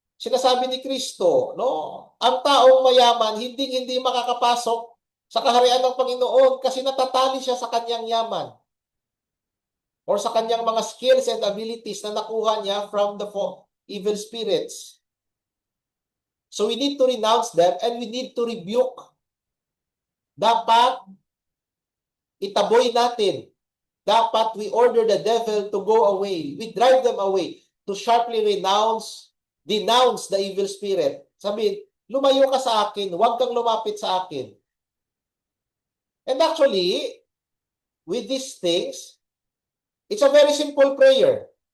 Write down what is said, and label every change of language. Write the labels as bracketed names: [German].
[Filipino] Sinasabi ni Kristo, no? Ang taong mayaman hindi makakapasok sa kaharian ng Panginoon kasi natatali siya sa kanyang yaman or sa kanyang mga [English] skills and abilities [Filipino] na nakuha niya [English] from the evil spirits. So we need to renounce them and we need to rebuke. [Filipino] Dapat itaboy natin. [English] Dapat we order the devil to go away. We drive them away to sharply denounce the evil spirit. [Filipino] Sabihin, lumayo ka sa akin, huwag kang lumapit sa akin. [English] And actually, with these things, it's a very simple prayer.